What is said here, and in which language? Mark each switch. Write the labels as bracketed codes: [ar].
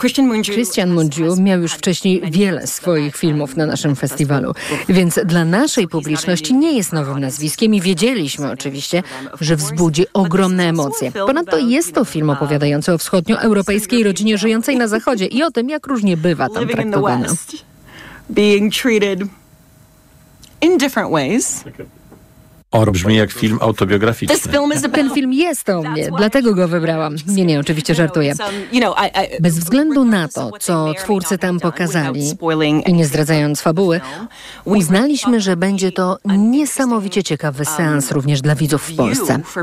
[pl] Christian Mungiu miał już wcześniej wiele swoich filmów na naszym festiwalu, więc dla naszej publiczności nie jest nowym nazwiskiem i wiedzieliśmy oczywiście, że wzbudzi ogromne emocje. Ponadto jest to film opowiadający o wschodnioeuropejskiej rodzinie żyjącej na Zachodzie i o tym, jak różnie bywa tam traktowana. [en] Being treated in different ways. [pl] Brzmi jak film autobiograficzny. Ten film jest o mnie, dlatego go wybrałam. Nie, nie, oczywiście żartuję. Bez względu na to, co twórcy tam pokazali i nie zdradzając fabuły, uznaliśmy, że będzie to niesamowicie ciekawy seans również dla widzów w Polsce.